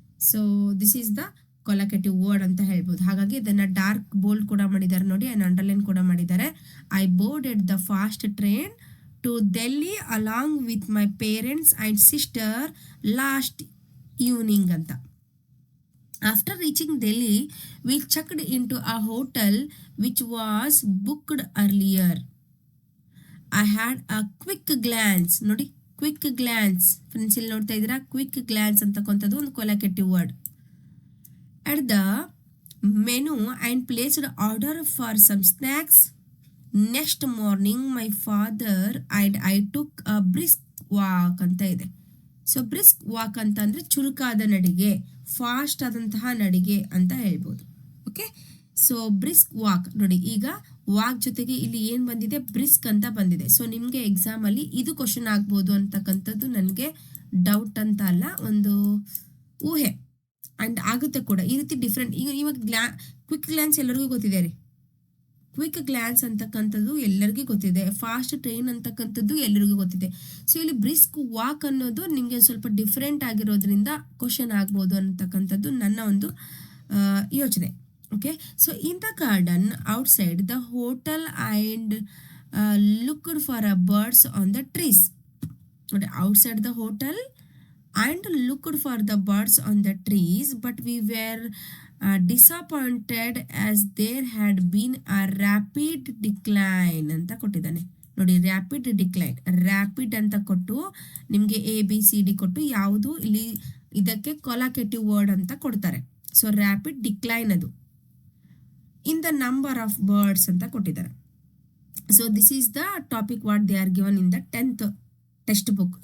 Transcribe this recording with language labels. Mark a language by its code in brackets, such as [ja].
[en] so this is the collocative word [kn] ಅಂತ ಹೇಳ್ಬೋದು. ಹಾಗಾಗಿ ಇದನ್ನ ಡಾರ್ಕ್ ಬೋಲ್ಡ್ ಕೂಡ ಮಾಡಿದ್ದಾರೆ ನೋಡಿ, ಅಂಡ್ ಅಂಡರ್ಲೈನ್ ಕೂಡ ಮಾಡಿದ್ದಾರೆ. [en] I boarded the fast train to Delhi along with my parents and sister last evening ಅಂತ. After reaching Delhi, we checked into a hotel which was booked earlier. I had a quick glance. [kn] ನೋಡಿ, quick glance friends, ಇಲ್ಲಿ ನೋಡ್ತಾ ಇದ್ದೀರಾ, quick glance ಅಂತಕ್ಕಂಥದ್ದು ಒಂದು ಕೊಲಾಕೇಟಿವ್ word. [en] At the menu and placed order for some snacks. Next morning, my father and I took a brisk walk [kn] ಅಂತ ಇದೆ. So brisk walk ಅಂತ ಅಂದರೆ ಚುರುಕಾದ ನಡಿಗೆ, ಫಾಸ್ಟ್ ಆದಂತಹ ನಡಿಗೆ ಅಂತ ಹೇಳ್ಬೋದು. ಓಕೆ, ಸೊ ಬ್ರಿಸ್ಕ್ ವಾಕ್ ನೋಡಿ, ಈಗ ವಾಕ್ ಜೊತೆಗೆ ಇಲ್ಲಿ ಏನು ಬಂದಿದೆ, ಬ್ರಿಸ್ಕ್ ಅಂತ ಬಂದಿದೆ. ಸೊ ನಿಮಗೆ ಎಕ್ಸಾಮಲ್ಲಿ ಇದು ಕ್ವಶನ್ ಆಗ್ಬೋದು ಅಂತಕ್ಕಂಥದ್ದು ನನಗೆ ಡೌಟ್ ಅಂತ ಅಲ್ಲ, ಒಂದು ಊಹೆ ಆ್ಯಂಡ್ ಆಗುತ್ತೆ ಕೂಡ. ಈ ರೀತಿ ಡಿಫ್ರೆಂಟ್ ಇವಾಗ ಕ್ವಿಕ್ ಗ್ಲಾನ್ಸ್ ಎಲ್ಲರಿಗೂ ಗೊತ್ತಿದೆ ರೀ. ಕ್ವಿಕ್ ಗ್ಲಾನ್ಸ್ ಅಂತಕ್ಕಂಥದ್ದು ಎಲ್ಲರಿಗೂ ಗೊತ್ತಿದೆ, ಫಾಸ್ಟ್ ಟ್ರೈನ್ ಅಂತಕ್ಕಂಥದ್ದು ಎಲ್ಲರಿಗೂ ಗೊತ್ತಿದೆ. ಸೊ ಇಲ್ಲಿ ಬ್ರಿಸ್ಕ್ ವಾಕ್ ಅನ್ನೋದು ನಿಮಗೆ ಸ್ವಲ್ಪ ಡಿಫ್ರೆಂಟ್ ಆಗಿರೋದ್ರಿಂದ ಕ್ವಶನ್ ಆಗ್ಬೋದು ಅಂತಕ್ಕಂಥದ್ದು ನನ್ನ ಒಂದು ಯೋಚನೆ. [en] Okay, so in the garden outside the hotel and looked for a birds on the trees. ನೋಡಿ, outside the hotel and looked for the birds on the trees, but we were disappointed as there had been a rapid decline [kn] ಅಂತ ಕೊಟ್ಟಿದ್ದಾನೆ. ನೋಡಿ, rapid decline, rapid ಅಂತ ಕೊಟ್ಟು ನಿಮಗೆ ABCD ಕೊಟ್ಟು ಯಾವುದು ಇಲ್ಲಿ ಇದಕ್ಕೆ ಕೊಲಾಕೆಟಿವ್ ವರ್ಡ್ ಅಂತ ಕೊಡ್ತಾರೆ. [en] so rapid decline ಅದು in the number of birds [kn] ಅಂತ ಕೊಟ್ಟಿದ್ದಾರೆ. [en] So this is the topic what they are given in the 10th textbook.